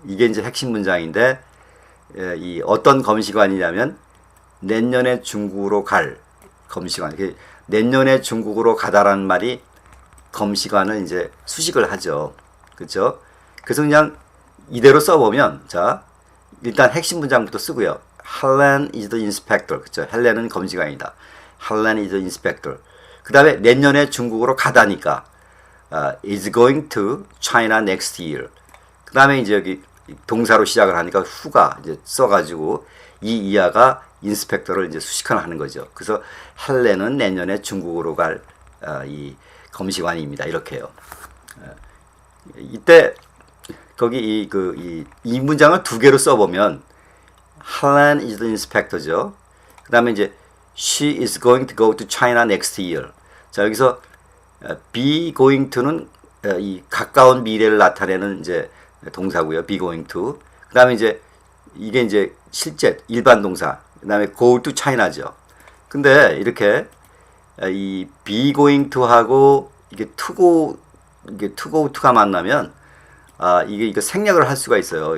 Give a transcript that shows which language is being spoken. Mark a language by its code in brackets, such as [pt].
[ko] 이게 이제 핵심 문장인데 이 어떤 검시관이냐면 내년에 중국으로 갈 검시관. 내년에 중국으로 가다라는 말이 검시관을 이제 수식을 하죠. 그렇죠? 그래서 그냥 이대로 써보면 자, 일단 핵심 문장부터 쓰고요. [en] Helen is the inspector. [ko] 그렇죠? 헬렌은 검시관이다. [en] Helen is the inspector. [ko] 그 다음에 내년에 중국으로 가다니까 [en] is going to China next year. [ko] 그 다음에 이제 여기 동사로 시작을 하니까 who가 이제 써가지고 이 이하가 인스펙터를 이제 수식하는 거죠. 그래서 헬렌은 내년에 중국으로 갈 이 검시관입니다. 이렇게요. 이때 거기 이 문장을 두 개로 써보면 [en] Helen is the inspector [ko] 죠. 그 다음에 이제 [en] she is going to go to China next year. [ko] 자, 여기서 be going to는 이 가까운 미래를 나타내는 이제 동사고요. [en] be going to. [ko] 그 다음에 이제 이게 이제 실제 일반 동사. 그 다음에 go to China죠. 근데 이렇게 이 be going to 하고 이게 to go to가 만나면 이게 생략을 할 수가 있어요.